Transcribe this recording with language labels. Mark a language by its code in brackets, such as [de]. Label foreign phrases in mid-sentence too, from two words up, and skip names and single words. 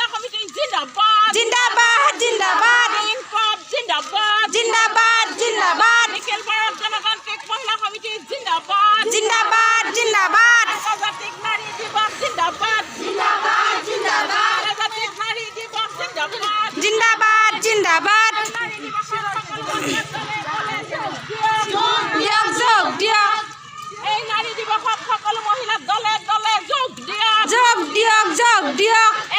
[as] সমিতি জিন্দাবাদ জিন্দাবাদ জিন্দাবাদ [ur] انقلاب زندہ باد [as] জিন্দাবাদ জিন্দাবাদ নিকেলপাড়াত গণতান্ত্রিক মহিলা সমিতি জিন্দাবাদ জিন্দাবাদ জিন্দাবাদ আন্তর্জাতিক নারী দিবস জিন্দাবাদ জিন্দাবাদ জিন্দাবাদ আন্তর্জাতিক নারী দিবস জিন্দাবাদ জিন্দাবাদ জিন্দাবাদ নারী দিবসের সকল যোগ দিয়ক এই নারী দিবসত সকল মহিলা দলে দলে যোগ দিয়ক যোগ দিয়ক যোগ দিয়ক